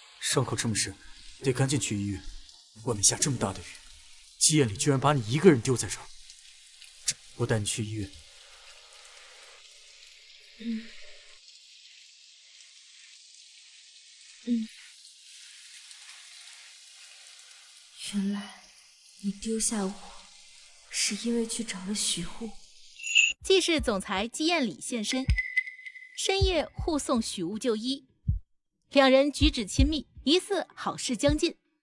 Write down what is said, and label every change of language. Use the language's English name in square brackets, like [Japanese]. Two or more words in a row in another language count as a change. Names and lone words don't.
[Chinese] 傷口這麼深，得趕緊去醫院。外面下這麼大的雨，季彥里居然把你一個人丟在這兒。我帶你去醫院。原来你丢下我，是因为去找了许护。既是总裁季彥里现身，深夜护送许雾就医，两人举止親密，疑似好事將近。